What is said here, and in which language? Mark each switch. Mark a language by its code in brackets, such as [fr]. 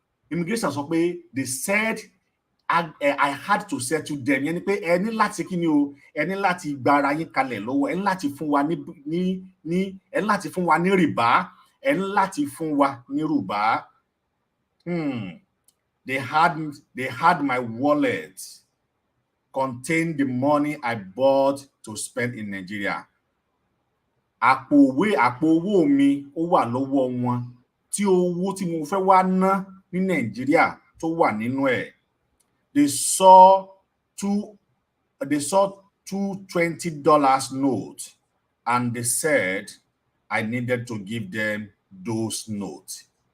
[en] Immigration [yo] sọ pé [en] they said I had to settle them. [yo] Yẹn ni pé ẹ ní láti kí ni o, ẹ ní láti gba ara yín kalẹ̀ lọ́wọ́, ẹ ní láti fún wa ẹ ní láti fún wa ní rìbá, ẹ ní láti fún wa ní rùbá. [en] They had my wallet contained the money I bought to spend in Nigeria. [yo] Àpò owó mi ó wà lọ́wọ́ wọn tí owó tí mo fẹ́ wá ná ní Nàìjíríà tó wà nínú ẹ̀. [en] They saw two $20 notes and they said I needed to give them those notes.